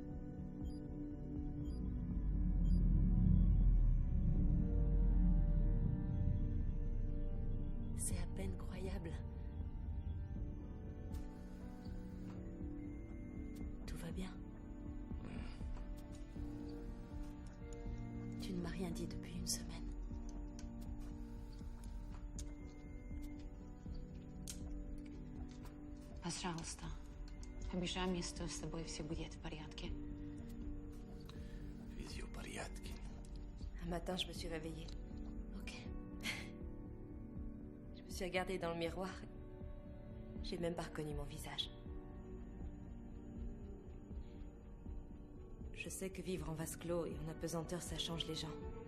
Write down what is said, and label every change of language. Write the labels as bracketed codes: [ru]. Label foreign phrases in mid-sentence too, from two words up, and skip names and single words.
[fr] C'est à peine croyable. Tout va bien. Tu ne m'as rien dit depuis une semaine. [ru] Пожалуйста, обещай мне, что с тобой все будет в порядке. [fr] matin, je me suis réveillée. Ok. Je me suis regardée dans le miroir. J'ai même pas reconnu mon visage. Je sais que vivre en vase clos et en apesanteur, ça change les gens.